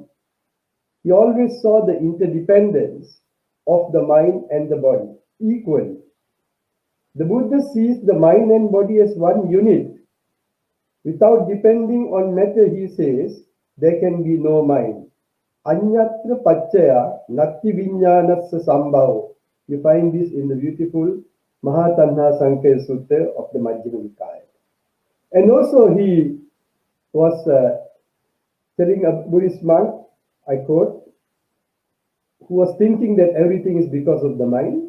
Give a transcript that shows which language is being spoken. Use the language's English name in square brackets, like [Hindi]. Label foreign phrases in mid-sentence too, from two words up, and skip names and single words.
[English] He always saw the interdependence of the mind and the body equally. The Buddha sees the mind and body as one unit. Without depending on matter, he says, there can be no mind. [Pali] Anyatra pacchaya natti viññānassa sambhavo. [English] You find this in the beautiful Mahatanha Sankaya Sutta of the Majjhima Nikaya. And also he was telling a Buddhist monk, I quote, who was thinking that everything is because of the mind.